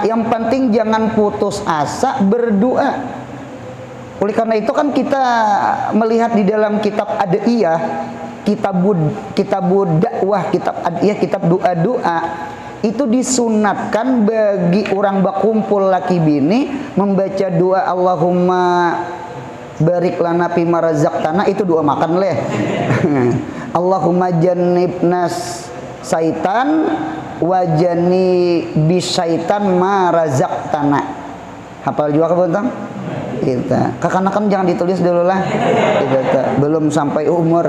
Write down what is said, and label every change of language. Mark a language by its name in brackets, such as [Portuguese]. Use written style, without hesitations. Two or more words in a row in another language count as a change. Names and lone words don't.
[Malay] Yang penting jangan putus asa berdoa. Oleh karena itu kan kita melihat di dalam kitab Adiyah, kitab dakwah, kitab Adiyah, kitab doa-doa, itu disunatkan bagi orang berkumpul laki bini membaca doa [Arabic] اللهم بارك لنا فيما رزقتنا, [Malay] itu doa makan leh. [Arabic] اللهم جنبنا الشيطان وجنب الشيطان ما رزقتنا. [Malay] Hafal juga kebetulan? Kita kekanakan jangan ditulis dulu lah, kita belum sampai umur.